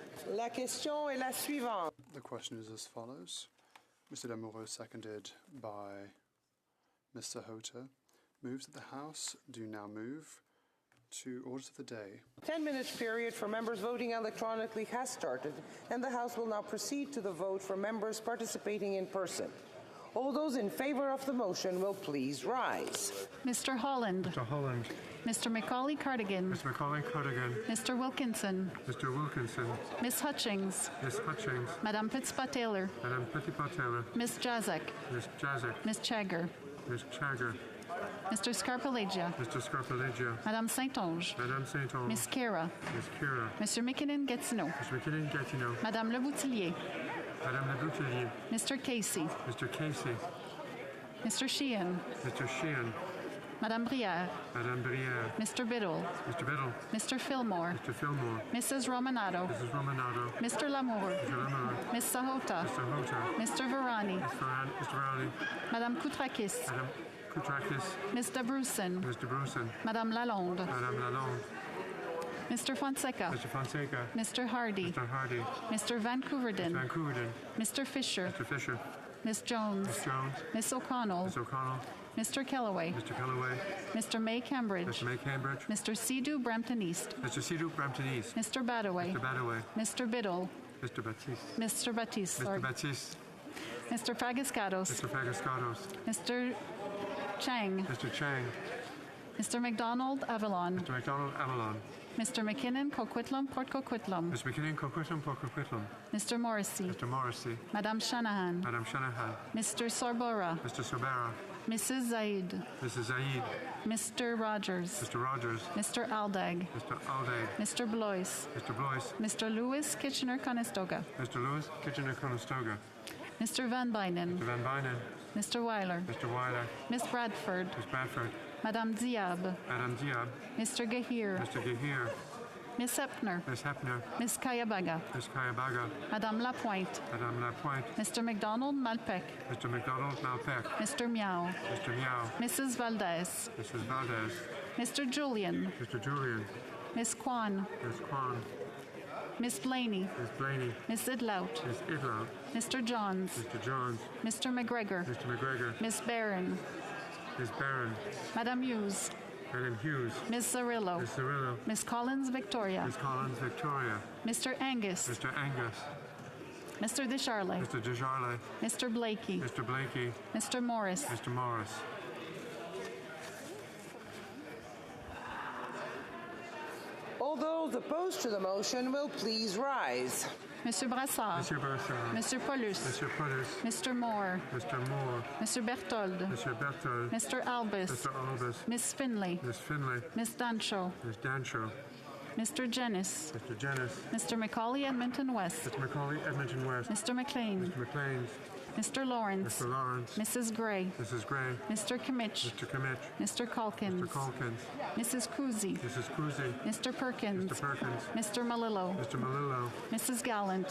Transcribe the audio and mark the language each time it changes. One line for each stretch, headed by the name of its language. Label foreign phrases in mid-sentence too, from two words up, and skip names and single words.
French: La question est la suivante.
English: The question is as follows. Mr. Lamoureux, seconded by Mr. Hota, moves that the House do now move to orders of the day. 10-minute period for members voting electronically has started, and the House will now proceed to the vote for members participating in person. All those in favor of the motion will please rise. Mr. Holland. Mr. Holland. Mr. Macaulay Cardigan. Mr. Macaulay Cardigan. Mr. Wilkinson. Mr. Wilkinson. Ms. Hutchings. Ms. Hutchings. Madame Fitzpatrick. Madame Fitzpatrick. Ms. Jazek. Ms. Jazek. Ms. Chagger. Ms. Chagger. Mr. Scarpellegia. Mr. Scarpellegia. Madame Saint-Onge. Madame Saint-Onge. Ms. Kira. Ms. Kira. Mr. McKinnon-Gatineau. Mr. McKinnon-Gatineau. Madame Leboutillier. Madame Leboutillier. Mr. Casey. Mr. Casey. Mr. Sheehan. Mr. Sheehan. Madame Brière. Madame Brière. Mr. Biddle. Mr. Biddle. Mr. Fillmore. Mr. Fillmore. Mrs. Romanado. Mrs. Romanado. Mr. Lamour. Mr. Lamour. Ms. Sahota. Mr. Hota. Mr. Varani. Mr. Varani. Madame Koutrakis. Madame Koutrakis. Ms. Debrusin. Mr. Brusen. Madame Lalonde. Madame Lalonde. Mr. Fonseca. Mr. Fonseca. Mr. Hardy. Mr. Hardy. Mr. Vancouverden. Mr. Vancouverden. Mr. Fisher. Mr. Fisher. Ms. Jones. Ms. Jones. Ms. O'Connell. Ms. O'Connell. Mr. Kellaway. Mr. Kellaway. Mr. May Cambridge. Mr. May Cambridge. Mr. Sidhu Brampton East. Mr. Sidhu Brampton East. Mr. Badaway. Mr. Badaway. Mr. Biddle. Mr. Baptiste. Mr. Baptiste. Mr. Baptiste. Mr. Fagascados. Mr. Fagascados. Mr. Chang. Mr. Chang. Mr. McDonald Avalon. Mr. McDonald Avalon. Mr. McKinnon Coquitlam Port Coquitlam. Mr. McKinnon Coquitlam Port Coquitlam. Mr. Morrissey. Mr. Morrissey. Madame Shanahan. Madame Shanahan. Mr. Sorbora. Mr. Sorbera. Mrs. Zaid. Mrs. Zaid. Mr. Rogers. Mr. Rogers. Mr. Aldag. Mr. Aldag. Mr. Blois. Mr. Blois. Mr. Lewis Kitchener-Conestoga. Mr. Lewis Kitchener-Conestoga. Mr. Van Bynen. Mr. Van Bynen. Mr. Weiler. Mr. Weiler. Miss Bradford. Miss Bradford. Madame Diab. Madame Diab. Mr. Gahir. Mr. Gahir. Miss Hepner. Miss Hepner. Miss Kayabaga. Miss Kayabaga. Madame Lapointe. Madame Lapointe. Mr. McDonald Malpec. Mr. McDonald Malpec. Mr. Miao. Mr. Miao. Mrs. Valdez. Mrs. Valdez. Mr. Julian. Mr. Julian. Miss Kwan. Miss Kwan. Miss Blaney. Miss Blaney. Miss Idlout. Miss Idlout. Mr. Johns. Mr. Johns. Mr. McGregor. Mr. McGregor. Miss Barron. Miss Barron. Madame Hughes. Madam Hughes. Miss Zarillo. Miss Zarillo. Miss Collins Victoria. Miss Collins Victoria. Mr. Angus. Mr. Angus. Mr. Desharlais. Mr. Desharlais. Mr. Blakey. Mr. Blakey. Mr. Morris. Mr. Morris. All those opposed to the motion will please rise. Monsieur Brassard. Monsieur Brassard. Monsieur Paulus. Monsieur Paulus. Mr. Moore. Mr. Moore. Monsieur Berthold. Monsieur Berthold. Mr. Albus. Mr. Albus. Miss Finley. Miss Finley. Miss Dancho. Miss Dancho. Mr. Jennis. Mr. Jennis. Mr. Macaulay Edmonton West. Mr. Macaulay Edmonton West. Mr. McLean. Mr. McLean. Mr. Lawrence. Mr. Lawrence. Mrs. Gray. Mrs. Gray. Mr. Kimmich. Mr. Kimmich. Mr. Calkins. Mr. Calkins. Mrs. Cousy. Mrs. Cousy. Mr. Perkins. Mr. Perkins. Mr. Malillo. Mr. Malillo. Mrs. Gallant.